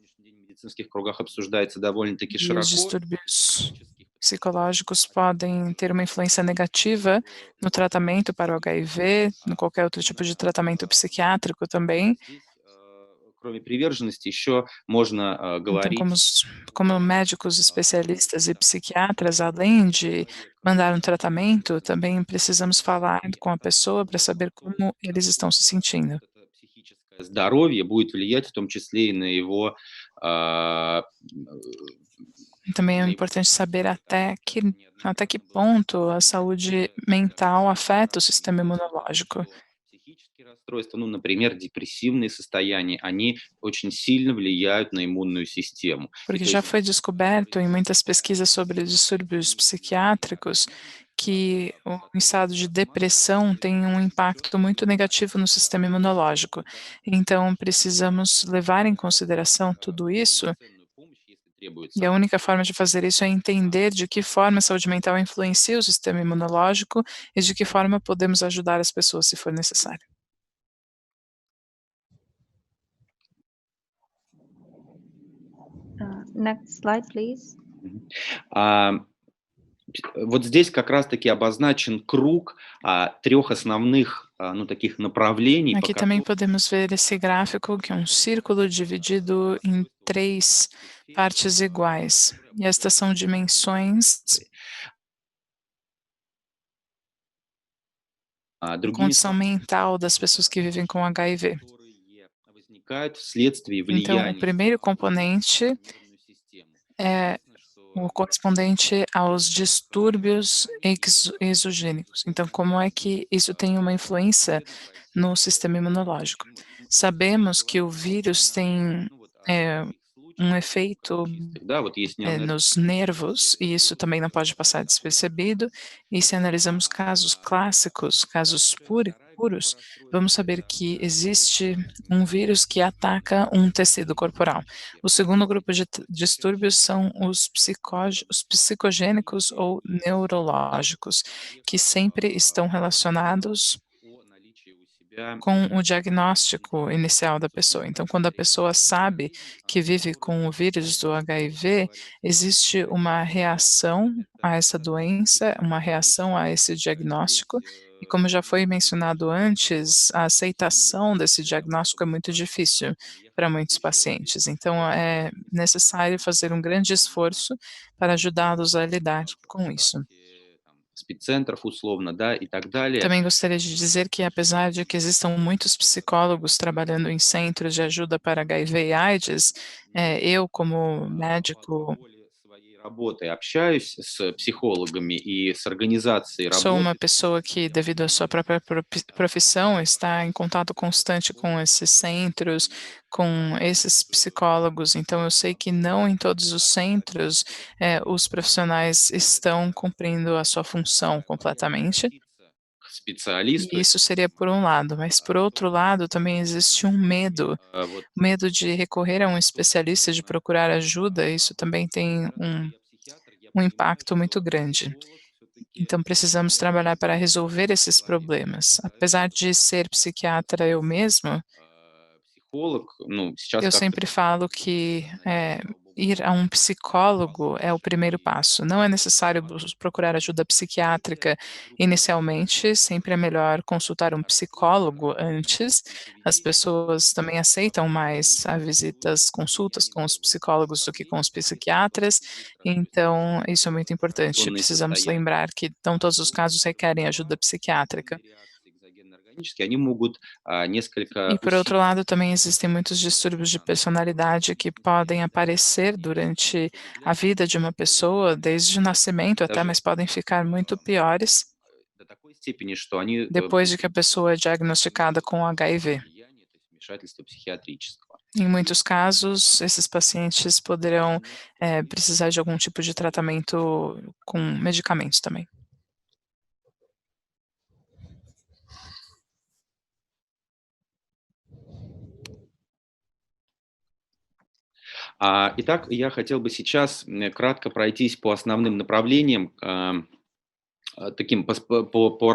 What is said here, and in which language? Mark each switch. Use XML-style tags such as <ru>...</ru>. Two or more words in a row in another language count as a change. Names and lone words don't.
<pt>E os distúrbios psicológicos podem ter uma influência negativa no tratamento para o HIV, em qualquer outro tipo de tratamento psiquiátrico também. Então, como médicos especialistas e psiquiatras, além de mandar um tratamento, também precisamos falar com a pessoa para saber como eles estão se sentindo.</pt> <ru>Здоровье будет влиять в том числе и на его</ru> <pt>Também é importante saber até que ponto a saúde mental afeta o sistema imunológico,</pt> <ru>Психические расстройства, ну, например, депрессивные состояния, они очень сильно влияют на иммунную систему. И</ru> <pt>porque</pt> <ru>то</ru> <pt>já</pt> <ru>есть</ru> <pt>foi descoberto em muitas pesquisas sobre distúrbios psiquiátricos que o estado de depressão tem um impacto muito negativo no sistema imunológico. Então, precisamos levar em consideração tudo isso,</pt> <ru>полноценную помощь, если</ru> <pt>e</pt> <ru>требуется.</ru> <pt>a única forma de fazer isso é entender de que forma a saúde mental influencia o sistema imunológico e de que forma podemos ajudar as pessoas se for necessário.</pt> <en>Next slide, please. Мгм.</en> <ru>А, Вот здесь как раз-таки обозначен круг трех основных, ну, таких направлений, по</ru> <pt>Aqui também</pt> <ru>которым</ru> <pt>podemos ver esse gráfico, que é um círculo dividido em 3 partes iguais. E estas são dimensões da</pt> <ru>другими</ru> <pt>condição</pt> <ru>словами,</ru> <pt>mental das pessoas que vivem com HIV.</pt> <ru>которые возникают вследствие</ru> <pt>Então, o</pt> <ru>влияния</ru> <pt>primeiro componente</pt> <ru>на нервную систему.</ru> <pt>é</pt> <ru>Известно, что</ru> <pt>o correspondente aos distúrbios exogênicos. Então, como é que isso tem uma influência no sistema imunológico? Sabemos que o vírus tem</pt> <ru>ну, вот, eh, таких</ru> <pt>um</pt> <ru>случаях</ru> <pt>efeito</pt> <ru>чистых, да, вот есть нервное</ru> <pt>nos nervos, e isso também não pode passar despercebido. E se analisamos casos clássicos, casos puros, vamos saber que existe um vírus que ataca um tecido corporal. O segundo grupo de distúrbios são os psicogênicos ou neurológicos, que sempre estão relacionados</pt> <ru>о наличии у себя</ru> <pt>com o diagnóstico inicial da pessoa. Então, quando a pessoa sabe que vive com o vírus do HIV, existe uma reação a essa doença, uma reação a esse diagnóstico, e como já foi mencionado antes, a aceitação desse diagnóstico é muito difícil para muitos pacientes. Então, é necessário fazer um grande esforço para ajudá-los a lidar com isso.</pt> <ru>там, спеццентров условно, да, и так далее.</ru> <pt>Também gostaria de dizer que, apesar de que existam muitos psicólogos trabalhando em centros de ajuda para HIV e AIDS, eu, como</pt> <ru>По</ru> <pt>médico,</pt> <ru>воле своей работы общаюсь с психологами и с организацией</ru> <pt>sou uma</pt> <ru>работы.</ru> <pt>pessoa que, devido à sua própria profissão, está em contato constante com esses centros, com esses psicólogos. Então, eu sei que não em todos os centros os profissionais estão cumprindo a sua função completamente.</pt> <ru>Обратиться к специалисту,</ru> <pt>E isso seria por um lado, mas por outro lado também existe um medo,</pt> <ru>вот</ru> <pt>medo de recorrer a um</pt> <ru>тот</ru> <pt>especialista, de procurar ajuda, isso também tem</pt> <ru>что я психиатр, я</ru> <pt>um</pt> <ru>понимаю,</ru> <pt>impacto muito</pt> <ru>что</ru> <pt>grande.</pt> <ru>психолог все-таки</ru> <pt>Então precisamos trabalhar para resolver esses problemas. Apesar de ser psiquiatra eu mesmo,</pt> <ru>психолог, ну, сейчас</ru> <pt>eu</pt> <ru>как-то</ru> <pt>sempre falo que</pt> <ru>слава богу,</ru> <pt>ir a um psicólogo é o primeiro passo. Não é necessário procurar ajuda psiquiátrica inicialmente, sempre é melhor consultar um psicólogo antes. As pessoas também aceitam mais a visitas, consultas com os psicólogos do que com os psiquiatras, então isso é muito importante.</pt> <ru>сонные</ru> <pt>Precisamos</pt> <ru>состояния,</ru> <pt>lembrar que não todos os casos requerem ajuda psiquiátrica.</pt> <ru>реакции экзогенно-органические, они могут несколько</ru> <pt>E, por outro lado, também existem muitos distúrbios de personalidade que podem aparecer durante a vida de uma pessoa, desde o nascimento até,</pt> <ru>даже</ru> <pt>mas podem ficar muito piores</pt> <ru>до такой степени, что они</ru> <pt>depois de que a pessoa é diagnosticada com HIV.</pt> <ru>влияние, то есть вмешательство психиатрического.</ru> <pt>Em muitos casos, esses pacientes poderão precisar de algum tipo de tratamento com medicamentos também.</pt> <ru>Итак, я хотел бы сейчас кратко пройтись по основным направлениям, таким по</ru>